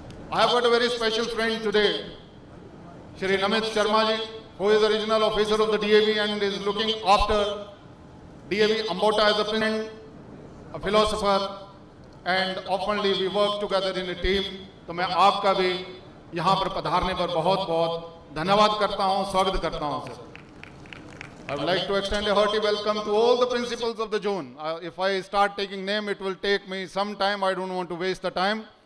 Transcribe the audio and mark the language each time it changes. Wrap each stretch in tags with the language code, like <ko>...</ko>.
<en>I have got a very special friend today, Shri Namit Sharma ji, who is the regional officer of the DAV and is looking after DAV Ambota as a president, a philosopher, and oftenly we work together in a team.</en> <hi>तो मैं आपका भी यहाँ पर पधारने पर बहुत बहुत धन्यवाद करता हूँ, स्वागत करता हूँ sir.</hi> <en>I would like to extend a hearty welcome to all the principals of the zone. If I start taking name, it will take me some time. I don't want to waste the time.</en>